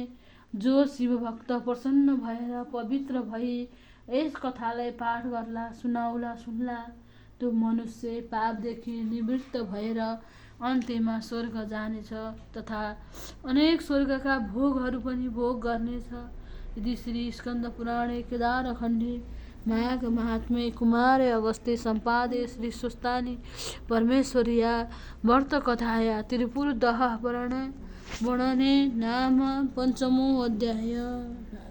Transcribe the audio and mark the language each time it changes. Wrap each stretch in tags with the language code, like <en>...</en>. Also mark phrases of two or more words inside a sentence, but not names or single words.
<ne>जो शिवभक्त प्रसन्न भएर पवित्र भई यस कथालाई पाठ गर्ला, सुनाउला, सुन्ला, त्यो मनुष्य पापदेखि निवृत्त भएर अन्त्यमा स्वर्ग जानेछ तथा अनेक स्वर्गका भोगहरू पनि भोग गर्नेछ।</ne> <sa>यदि श्री स्कन्द पुराणे केदारखण्डे माघ महात्म्ये कुमारे अगस्त्ये सम्पादे श्री स्वस्तानि परमेश्वर्या व्रतकथाया त्रिपुरदहः वर्णने नाम पञ्चमो अध्याय।</sa>